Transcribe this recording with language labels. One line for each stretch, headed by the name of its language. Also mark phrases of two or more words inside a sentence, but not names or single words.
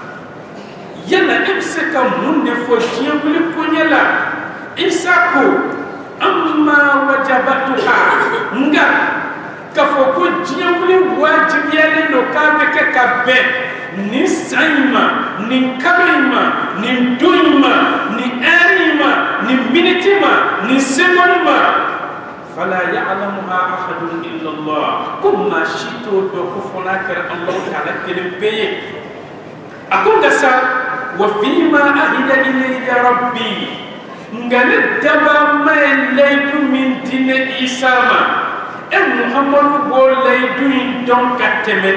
Bambara: yala e bɛ se ka mun de fɔ diɲɛ wuli koɲɛ la Isa ko
Arabic: أما وجبتها
Bambara: nga k'a fɔ ko diɲɛ wuli wajibiyalen don k'a bɛ kɛ ka bɛn nin san in ma nin kalo in ma nin don in ma nin heure in ma nin minute ma nin seconde ma
Arabic: فلا يعلمها أحد إلا الله
Bambara: ko maa si t'o dɔn ko fɔ n'a kɛra Alahu Taala kelen pe ye a ko nka sa
Arabic: وفيما عهد إلي ربي
Bambara: nga ne daba ma ye layidu min di ne Isa ma e Muhamadu b'o layidu in dɔn ka tɛmɛ